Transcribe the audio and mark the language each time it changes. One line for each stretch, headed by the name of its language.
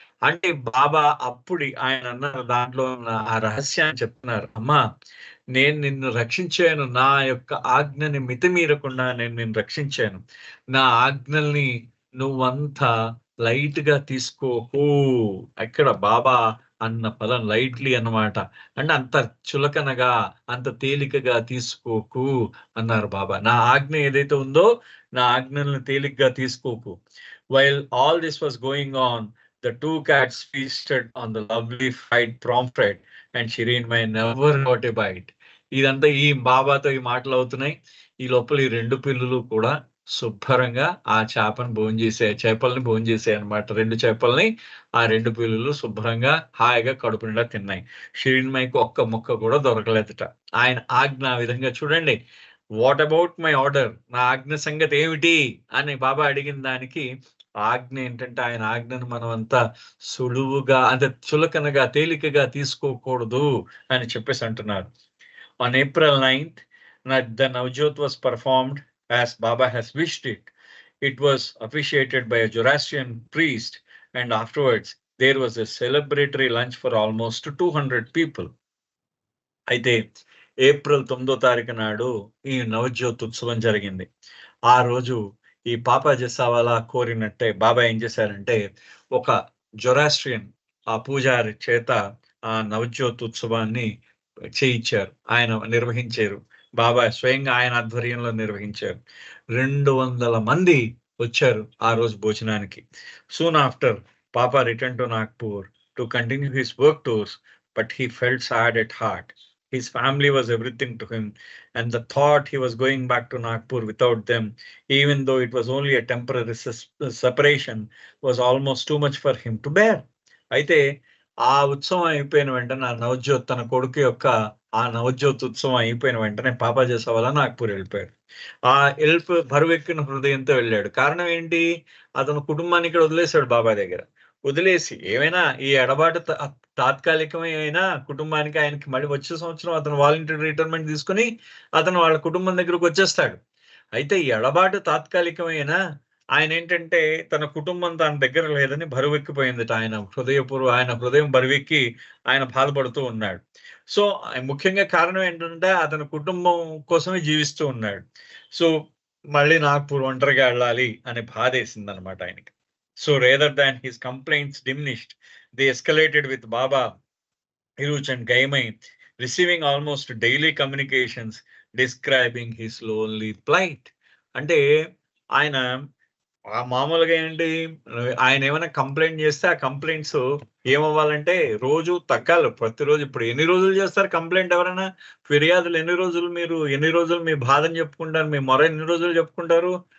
Telugu: అంటే బాబా అప్పుడు ఆయన అన్నారు, దాంట్లో ఆ రహస్యాన్ని చెప్తున్నారు, అమ్మా నేను నిన్ను రక్షించాను, నా యొక్క ఆజ్ఞని మితిమీరకుండా నేను నిన్ను రక్షించాను, నా ఆజ్ఞల్ని నువ్వంతా లైట్ గా తీసుకోకు. అక్కడ బాబా అన్న పదం లైట్లీ అన్నమాట, అంటే అంత చులకనగా అంత తేలికగా తీసుకోకు అన్నారు బాబా. నా ఆజ్ఞ ఏదైతే ఉందో నా ఆజ్ఞలను తేలికగా తీసుకోకు.
English: While all this was going on, the two cats feasted on the lovely fried pomfret and Shireenmai never got a bite.
Telugu: ఇదంతా ఈ బాబాతో ఈ మాటలు అవుతున్నాయి. ఈ లోపల ఈ రెండు పిల్లులు కూడా శుభ్రంగా ఆ చేపల్ని భోంచేసాయి అనమాట. రెండు చేపల్ని ఆ రెండు పిల్లులు శుభ్రంగా హాయిగా కడుపు నిండా తిన్నాయి. షిరీన్మైకి ఒక్క ముక్క కూడా దొరకలేదట. ఆయన ఆజ్ఞ ఆ విధంగా చూడండి.
English: what about my order,
Telugu: నా ఆజ్ఞ సంగతి ఏమిటి అని బాబా అడిగిన దానికి ఆజ్ఞ ఏంటంటే, ఆయన ఆజ్ఞను మనం అంతా సులువుగా, అంటే చులకనగా తేలికగా తీసుకోకూడదు అని చెప్పేసి అంటున్నారు.
English: On April 9th, the Navjot was performed as Baba has wished it. It was officiated by a Zoroastrian priest, and afterwards there was a celebratory lunch for almost 200 people.
Telugu: అయితే ఏప్రిల్ 9వ తారీఖు నాడు ఈ నవజ్యోత్ ఉత్సవం జరిగింది. ఆ రోజు ఈ పాపా జెస్సావాలా కోరినట్టే బాబా ఏం చేశారంటే, ఒక జొరాస్ట్రియన్ ఆ పూజారి చేత ఆ నవజ్యోత్ ఉత్సవాన్ని చేయించారు, ఆయన నిర్వహించారు. బాబా స్వయంగా ఆయన ఆధ్వర్యంలో నిర్వహించారు. 200 మంది వచ్చారు ఆ రోజు భోజనానికి.
English: Soon after papa return to Nagpur to continue his work tours, but he felt sad at heart. His family was everything to him, and the thought he was going back to Nagpur without them, even though it was only a temporary separation, was almost too much for him to bear.
Telugu: అయితే ఆ ఉత్సవం అయిపోయిన వెంటనే, ఆ నవజ్యోత్ తన కొడుకు యొక్క ఆ నవజ్యోత్ ఉత్సవం అయిపోయిన వెంటనే పాపా జెస్సావాలా నాగ్పూర్ వెళ్ళిపోయాడు. ఆ బరువెక్కిన హృదయంతో వెళ్ళాడు. కారణం ఏంటి, అతను కుటుంబాన్ని ఇక్కడ వదిలేశాడు బాబా దగ్గర. వదిలేసి ఏమైనా ఈ ఎడబాటు తాత్కాలికమైనా కుటుంబానికి, ఆయనకి మళ్ళీ వచ్చే సంవత్సరం అతను వాలంటీర్ రిటైర్మెంట్ తీసుకుని అతను వాళ్ళ కుటుంబం దగ్గరకు వచ్చేస్తాడు. అయితే ఈ ఎడబాటు తాత్కాలికమైన ఆయన ఏంటంటే, తన కుటుంబం తన దగ్గర లేదని బరువెక్కిపోయింది. ఆయన హృదయం బరువెక్కి ఆయన బాధపడుతూ ఉన్నాడు. సో ముఖ్యంగా కారణం ఏంటంటే, అతని కుటుంబం కోసమే జీవిస్తూ ఉన్నాడు. సో మళ్ళీ నాగ్పూర్ ఒంటరిగా వెళ్ళాలి అనే బాధ వేసింది అనమాట ఆయనకి.
English: So rather than his complaints diminished, they escalated with Baba, Hiruch and Gaimai, receiving almost daily communications describing his lonely plight.
Telugu: అంటే ఆయన మామూలుగా ఏంటి, ఆయన ఏమైనా కంప్లైంట్ చేస్తే ఆ కంప్లైంట్స్ ఏమవ్వాలంటే రోజు తగ్గాలి, ప్రతిరోజు. ఇప్పుడు ఎన్ని రోజులు చేస్తారు కంప్లైంట్ ఎవరైనా? ఫిర్యాదులు ఎన్ని రోజులు మీ బాధను చెప్పుకుంటారు, మీ మొర ఎన్ని రోజులు చెప్పుకుంటారు?